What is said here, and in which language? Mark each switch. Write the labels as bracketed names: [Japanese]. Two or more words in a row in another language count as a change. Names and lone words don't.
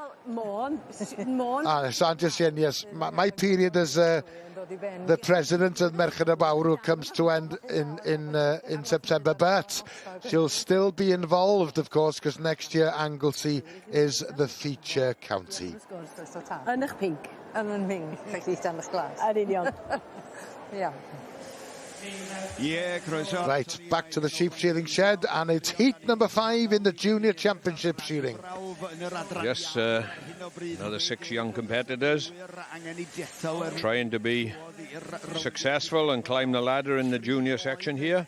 [English] Yes, my period as the president of Merched y Bawr comes to end in September, but she'll still be involved, of course, because next year Anglesey is the feature county. [Welsh] Yn eich pink. Yn pink. Yn union. [English] Yeah. Right, back to the sheep shearing shed, and it's heat number 5 in the junior championship shearing. Yes, another 6 young competitors trying to be successful and climb the ladder in the junior section here.